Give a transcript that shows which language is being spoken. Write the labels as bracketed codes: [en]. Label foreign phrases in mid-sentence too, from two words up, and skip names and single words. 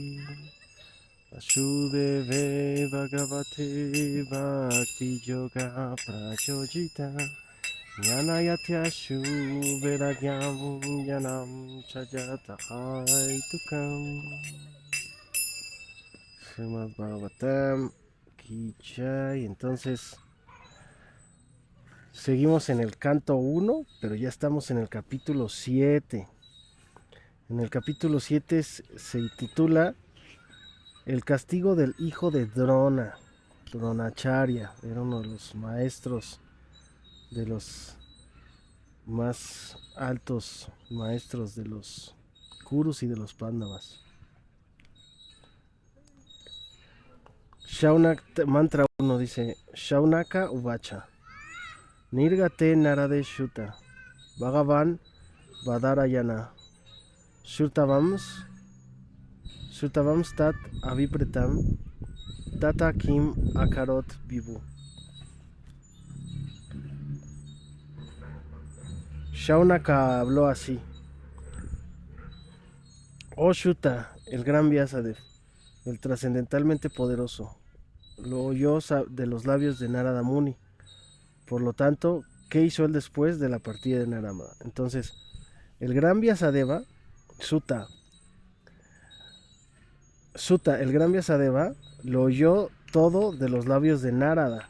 [sa] Vasudeve Bhagavate Bhakti Yoga Prachojita Jnanayatyashu Vedagyam Yanam Chajatahaitukam Srimad Bhagavatam [hi] Ki Jai. [es] Entonces seguimos en el canto 1, pero ya estamos en el capítulo 7. En el capítulo 7 se titula El castigo del hijo de Drona. Dronacharya era uno de los maestros, de los más altos maestros de los Kurus y de los Pándavas. Mantra 1 dice: [sa] Shaunaka Uvacha Nirgate Narade Shuta Bhagavan Vadarayana Shutavams Tat Avipretam Tata Kim Akarot Vivu. [es] Shaunaka habló así: Oh Shuta, el gran Vyasadeva, el trascendentalmente poderoso, lo oyó de los labios de Narada Muni. Por lo tanto, ¿qué hizo él después de la partida de Narada? Entonces, el gran Vyasadeva, Sutta, el gran Vyasadeva, lo oyó todo de los labios de Narada.